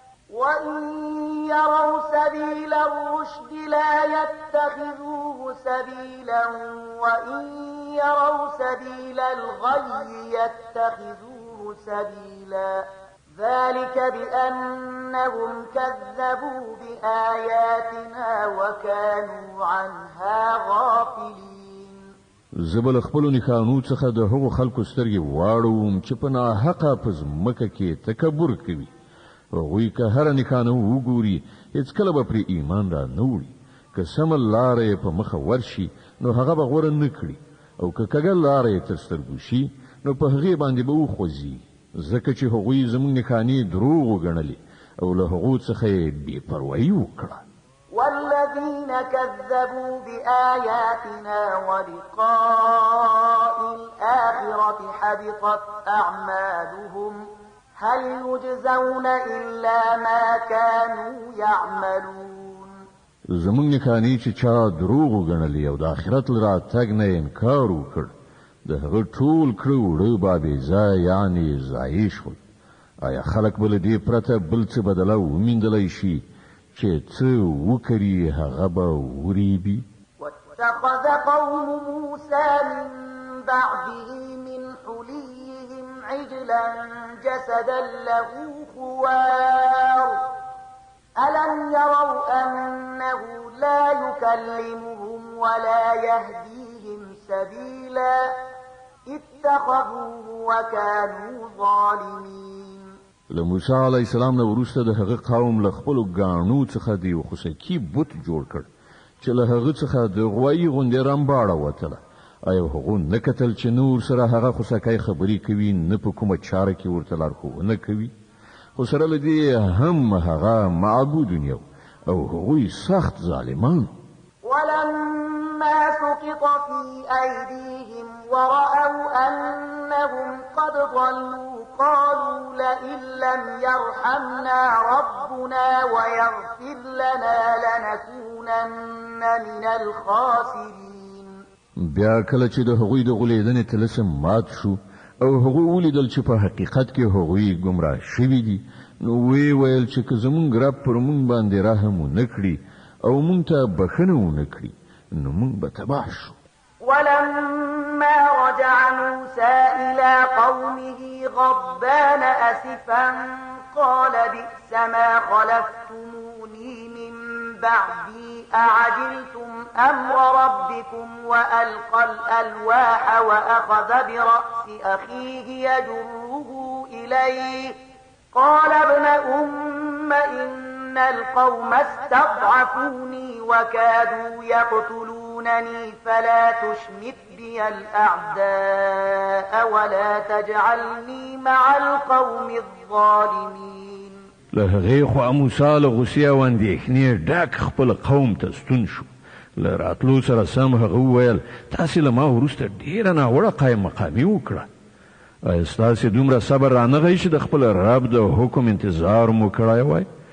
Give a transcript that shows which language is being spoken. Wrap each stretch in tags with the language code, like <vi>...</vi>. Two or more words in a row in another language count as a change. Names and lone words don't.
<ar>وإن يروا سبيل الرشد لا يتخذوه سبيلا وإن يروا سبيل الغي يتخذوه سبيلا ذلك بأنهم كذبوا بآياتنا وكانوا عنها غافلين.</ar> <ps>زه به له خپلو نښانو څخه د هغو خلکو سترګې واړوم چې په ناحقه په ځمکه کې تکبر کوي. هغوی که هره نښانه وګوري، هیڅکله به پرې ایمان را نه وړي. که سمه لاره یې په مخه ورشي، نو هغه به غوره نه کړي. او که کږه لاره یې تر سترګو شي، نو په هغې باندې به وخوځي. ځکه چې هغوی زموږ نښانې دروغ وګڼلې او له هغو څخه یې بې پروایي وکړه.</ps> <ar>والذين كذبوا بآياتنا ولقاء الآخرة حبطت أعمالهم هل يجزون إلا ما كانوا يعملون.</ar> <ps>زمونږ نښانې چې چا دروغ وګڼلې او د آخرت له راتګ نه انکار وکړ، د هغه ټول کړه وړه بابېزه، یعنې ضایع شول. آیا خلک به له دې پرته بل څه بدله وموندلی شي چې څه وکړي هغه به وریبي؟</ps> <ar>واتخذ قوم موسى من بعده من حليهم عجلا جسدا له خوار ألم يروا أنه لا يكلمهم ولا يهديهم سبيلا اتخذوه وكانوا ظالمين.</ar> <ps>له موسی</ps> <ar>علیه السلام</ar> <ps>نه وروسته د هغه قوم له خپلو ګاڼو څخه د یو خوسکي بت جوړ کړ چې له هغه څخه د غوایي غوندې رمباړه وتله. آیا هغو نه کتل چې نه ورسره هغه خوسکی خبرې کوي، نه په کومه چاره کې ورته لارښوونه کوي؟ خو سره له دې هم هغه معبود یو او هغوی سخت ظالمان.</ps> <ar>ولما سقط في أيديهم ورأوا أنهم قد ضلوا قالوا لئن لم يرحمنا ربنا ويغفر لنا لنكونن من الخاسرين.</ar> <ps>بیا کله چې د هغوی د غولیدنې طلسم مات شو او هغوی ولیدل چې په حقیقت کې هغوی ګمراه شوي دي، نو ویې ویل چې که زموږ رب پر موږ باندې رحم ونه کړي او موږ ته بخښنه ونه کړي، نو موږ به تباه شو.</ps> <ar>ولما رجع موسى إلى قومه غضبان أسفا قال بئس ما خلفتموني من بعدي أعجلتم أمر ربكم وألقى الألواح وأخذ برأس أخيه يجره إليه قال ابن أم إن القوم استضعفوني وكادوا يقتلونني فلا تشمت بي الأعداء ولا تجعلني مع القوم الظالمين.</ar> <ps>له هغې خوا موسی له غوسې او اندېښنې ډک خپل قوم ته ستون شو. له راتلو سره سم هغه وویل، «تاسې له ما وروسته ډېره ناوړه قایم مقامي وکړه. آیا ستاسې دومره صبر رانغی چې د خپل رب د حکم انتظار مو کړی وای؟»</ps>